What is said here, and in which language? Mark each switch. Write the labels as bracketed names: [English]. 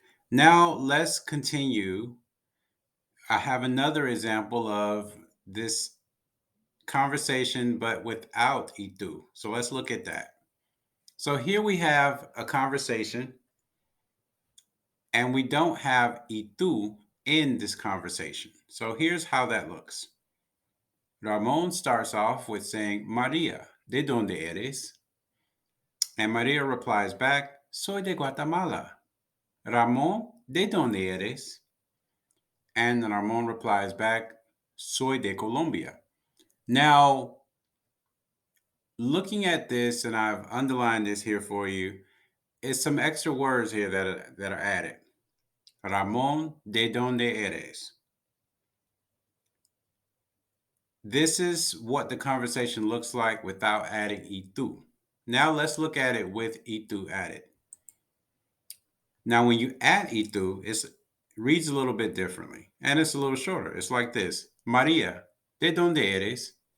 [English] Now let's continue. I have another example of this conversation, but without [Spanish] ¿y tú? [English] So let's look at that. So here we have a conversation, and we don't have [Spanish] ¿y tú? [English] In this conversation. So here's how that looks. Ramon starts off with saying, María, [Spanish] ¿de dónde eres? [English] And María replies back, [Spanish] Soy de Guatemala. Ramón, ¿de dónde eres? [English] And Ramón replies back, [Spanish] Soy de Colombia. [English] Now, looking at this, and I've underlined this here for you, is some extra words here that are added. [Spanish] Ramón, ¿de dónde eres? [English] This is what the conversation looks like without adding [Spanish] ¿y tú? [English] Now let's look at it with itu added. Now, when you add itu, it reads a little bit differently and it's a little shorter. It's like this: Maria, [Spanish] ¿de dónde eres?